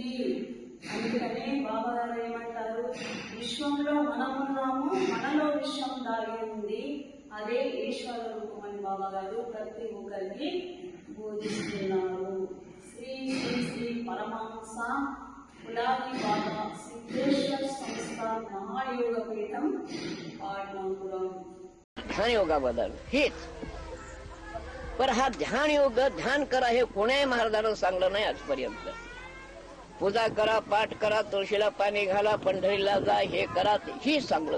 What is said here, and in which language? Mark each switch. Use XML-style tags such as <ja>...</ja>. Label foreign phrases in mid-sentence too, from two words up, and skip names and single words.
<te>అందుకనే బాబా గారు ఏమంటారు, విశ్వంలో మనమున్నాము, మనలో విశ్వం దాగి ఉంది, అదే ఈశ్వర రూపం అని బాబా గారు ప్రతి ఒక్కరికి బోధిస్తున్నారు. శ్రీ శ్రీ శ్రీ పరమహంస పులాది బాబా सिद्धेश्वर संस्था महायोग पीठम पाटणापुरम.</te> <mr>ध्यान योगाबद्दल हेच, पण हा ध्यान योग ध्यान करा हे कोणाही महाराजांना सांगलं नाही आजपर्यंत. पूजा करा, पाठ करा, तुळशीला पाणी घाला, पंढरीला जा, हे करा, ही सांगलं.</mr>